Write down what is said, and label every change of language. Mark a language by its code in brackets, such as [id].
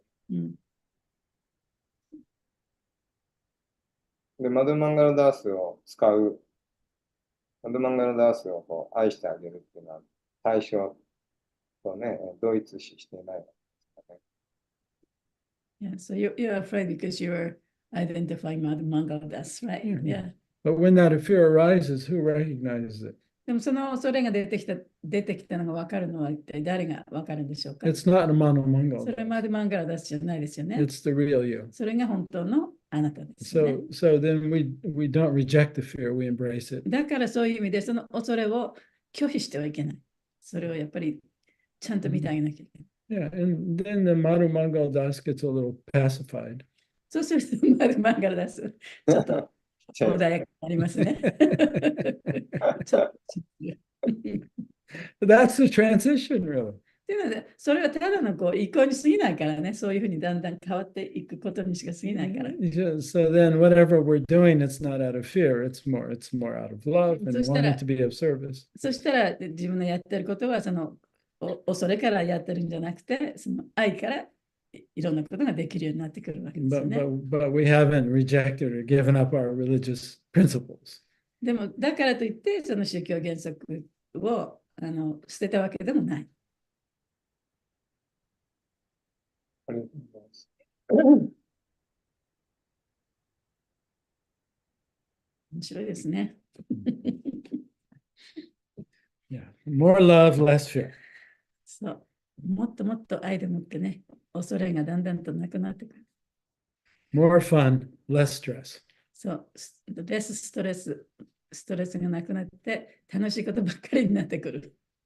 [ja] うん、で、マドマンガルダースを使う、マドマンガルダースをこう愛してあげるっていうのは対象とね、同一視していないわけですかね。 [en] Yeah, so you're afraid because you're identifying Mangalas, right? Yeah. But when that fear arises, who recognizes it? [ja] でもその恐れが出てきたのが分かるのは一体誰が分かるんでしょうか。 [en] It's not a [ja] そ [en] monomangal. [ja] れまでマンガラダスじゃないですよね。 [en] It's the real you. [ja] それが本当のあなたですよね。 [en] So then we don't reject the fear, we embrace it. [ja] だからそういう意味でその恐れを拒否してはいけない。それをやっぱりちゃんと見てあげなきゃいけない。 [en] Yeah, and then the Madhu Mangal Das gets a little pacified. [ja] そうするとマンガラダスちょっと穏やかになりますね。ちょっと [en] That's the transition, really. [ja] っていうので、それはただの移行に過ぎないからね、そういうふうにだんだん変わっていくことにしか過ぎないから。 [en] So then whatever we're doing, it's not out of fear, it's more out of love and So wanting to be of service. [ja] そしたら自分のやってることは恐れからやってるんじゃなくて、その愛からいろんなことができるようになってくるわけですよね。 [en] But we haven't rejected or given up our religious principles. [ja] でも、だからといって、その宗教原則を捨てたわけでもない。ありがとうございます。面白いですね。 [en] Yeah, more love, less fear. [ja] そう。もっともっと愛でもってね、恐れがだんだんとなくなってくる。 [en] More fun, less stress. [ja] そう。レスストレスがなくなって楽しいことばっかりになってくる。